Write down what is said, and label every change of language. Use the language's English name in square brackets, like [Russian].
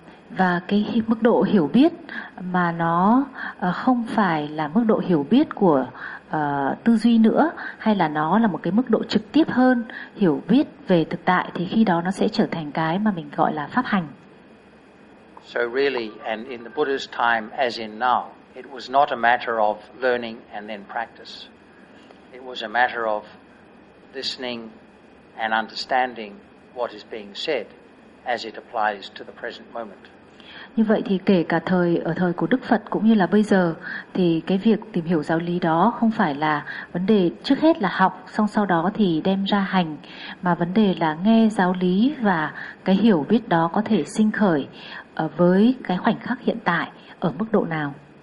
[Vietnamese] Và cái mức độ hiểu biết mà nó không phải là mức độ hiểu biết của tư duy nữa, hay là nó là một cái mức độ trực tiếp hơn hiểu biết về thực tại, thì khi đó nó sẽ trở thành cái mà mình gọi là pháp hành. [English] So really, and in the Buddha's time as in now, it was not a matter of learning and then practice. It was a matter of listening and understanding what is being said as it applies to the present moment. [Vietnamese] Như vậy thì kể cả thời ở thời của Đức Phật cũng như là bây giờ thì cái việc tìm hiểu giáo lý đó không phải là vấn đề trước hết là học xong sau đó thì đem ra hành, mà vấn đề là nghe giáo lý và cái hiểu biết đó có thể sinh khởi ở với cái khoảnh khắc hiện tại ở mức độ nào.